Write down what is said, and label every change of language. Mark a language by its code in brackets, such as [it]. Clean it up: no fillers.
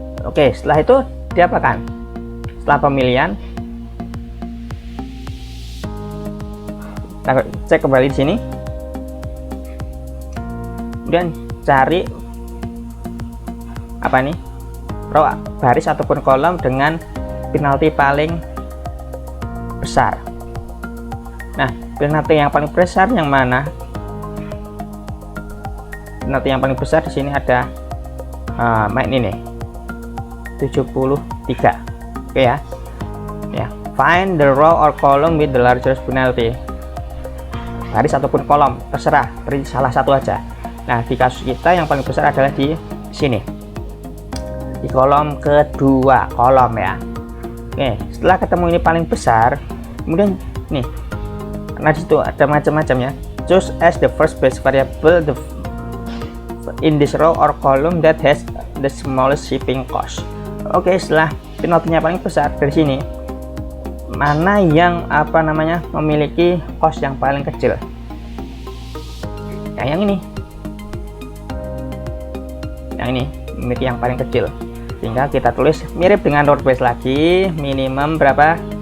[id] Oke, setelah itu diapakan? Setelah pemilihan, kita cek kembali di sini, kemudian cari apa nih, row baris ataupun kolom dengan penalti paling besar. Nah, penalti yang paling besar yang mana? penalti yang paling besar di sini ada main ini 73. Oke ya. [en] Find the row or column with the largest penalty. [id] Baris ataupun kolom, terserah, beri salah satu aja. Nah, di kasus kita yang paling besar adalah di sini, di kolom kedua, kolom ya. Oke, setelah ketemu ini paling besar, kemudian nih, karena disitu ada macam-macam ya. [en] Choose as the first base variable in this row or column that has the smallest shipping cost. [id] Oke, setelah penaltinya paling besar dari sini, mana yang memiliki cost yang paling kecil? Yang ini memiliki yang paling kecil, sehingga kita tulis mirip dengan Northwest lagi, minimum berapa?